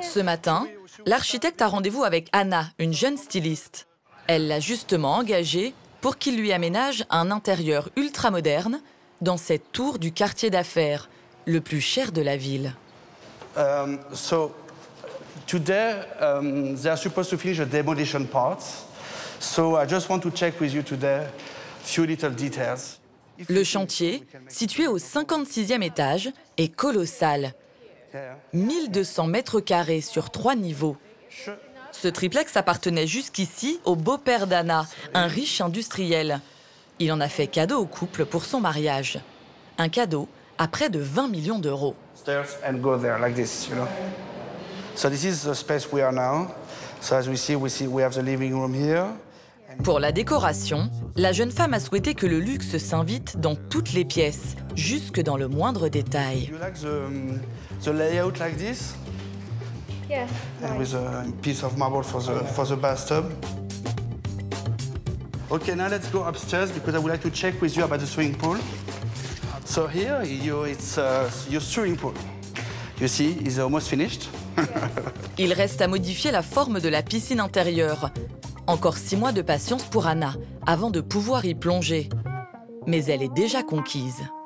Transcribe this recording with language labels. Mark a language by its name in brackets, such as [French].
[French] Ce matin, l'architecte a rendez-vous avec Anna, une jeune styliste. Elle l'a justement engagée pour qu'il lui aménage un intérieur ultramoderne dans cette tour du quartier d'affaires, le plus cher de la ville. [English] So today they are supposed to finish the demolition parts. So I just want to check with you today few little details. [French] Le chantier, situé au 56e étage, est colossal. 1200 mètres carrés sur 3 niveaux. Ce triplex appartenait jusqu'ici au beau-père d'Anna, un riche industriel. Il en a fait cadeau au couple pour son mariage. Un cadeau à près de 20 millions d'euros. [English] Stairs and go there like this, you know. So this is the space we are now. So as we see we have the living room here. [French] Pour la décoration, la jeune femme a souhaité que le luxe s'invite dans toutes les pièces, jusque dans le moindre détail. [English] You like the layout like this? Yes. And with a piece of marble for the bathtub. Okay, now let's go upstairs because I would like to check with you about the swimming pool. So here, it's your swimming pool. You see, it's almost finished. [French] Il reste à modifier la forme de la piscine intérieure. Encore 6 mois de patience pour Anna, avant de pouvoir y plonger. Mais elle est déjà conquise.